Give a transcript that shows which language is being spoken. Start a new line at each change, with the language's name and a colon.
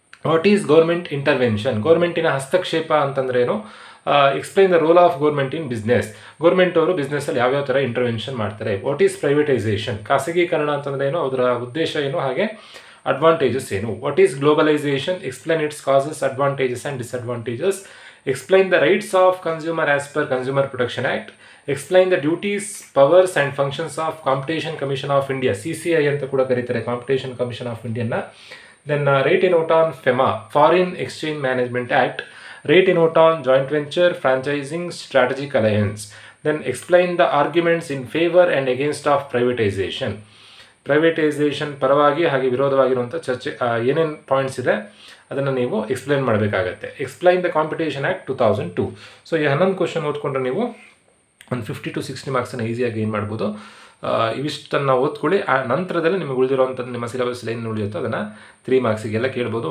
English: What is government intervention?
Kannada: ಗೌರ್ಮೆಂಟಿನ ಹಸ್ತಕ್ಷೇಪ ಅಂತಂದ್ರೆ ಏನು.
English: Explain the role of government in business.
Kannada: Government ಅವರು ಬಿಸ್ನೆಸ್ಸಲ್ಲಿ ಯಾವ್ಯಾವ ಥರ ಇಂಟರ್ವೆನ್ಷನ್ ಮಾಡ್ತಾರೆ.
English: What is privatisation?
Kannada: ಖಾಸಗೀಕರಣ ಅಂತಂದ್ರೆ ಏನು, ಅದರ ಉದ್ದೇಶ ಏನು, ಹಾಗೆ ಅಡ್ವಾಂಟೇಜಸ್ ಏನು.
English: What is globalization? Explain its causes, advantages and disadvantages. Explain the rights of consumer as per Consumer Protection Act. Explain the duties, powers and functions of Competition Commission of India, CCI
Kannada: ಅಂತ ಕೂಡ ಕರೀತಾರೆ,
English: Competition Commission of India. Then rate a note on FEMA, Foreign Exchange Management Act. Rate a note on joint venture, franchising, strategic alliance. Then explain the arguments in favor and against of privatization.
Kannada: Privatisation ಪರವಾಗಿ ಹಾಗೆ ವಿರೋಧವಾಗಿರುವಂಥ ಚರ್ಚೆ ಏನೇನು points ಇದೆ ಅದನ್ನು ನೀವು explain ಮಾಡಬೇಕಾಗತ್ತೆ.
English: Explain the competition act 2002.
Kannada: So ಈ 11 question ಓದ್ಕೊಂಡ್ರೆ ನೀವು ಒಂದು 50 to 60 ಮಾರ್ಕ್ಸನ್ನು ಈಸಿಯಾಗಿ ಗೇನ್ ಮಾಡ್ಬೋದು. ಇವಿಷ್ಟನ್ನು ಓದ್ಕೊಳ್ಳಿ. ಆ ನಂತರದಲ್ಲಿ ನಿಮಗೆ ಉಳಿದಿರುವಂಥದ್ದು ನಿಮ್ಮ ಸಿಲೆಬಸ್ ಏನು ಉಳಿಯುತ್ತೋ ಅದನ್ನು 3 ಮಾರ್ಕ್ಸಿಗೆಲ್ಲ ಕೇಳ್ಬೋದು.